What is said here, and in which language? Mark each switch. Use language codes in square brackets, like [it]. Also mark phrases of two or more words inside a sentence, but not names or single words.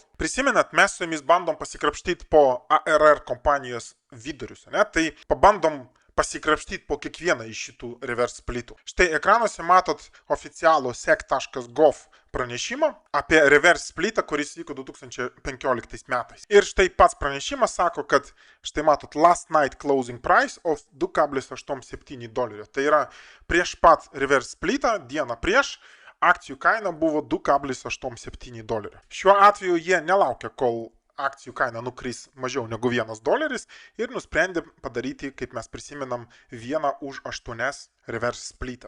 [lt] Prisimenat, mes su jumis bandom pasikrapštyti po ARR kompanijos vidurius, ne? Tai pabandom pasikrapštyti po kiekvieną iš šitų [en] reverse splitų. [lt] Štai ekranuose matot oficialų sec.gov pranešimą apie [en] reverse splitą, [lt] kuris vyko 2015 metais. Ir štai pats pranešimas sako, kad štai matot [en] last night closing price of $2,87. [lt] Tai yra prieš pat [en] reverse splitą, [lt] dieną prieš, akcijų kaina buvo $2,87. Šiuo atveju jie nelaukia, kol akcijų kaina nukris mažiau negu $1 ir nusprendė padaryti, kaip mes prisimenam, 1/8 [en] reverse splitą.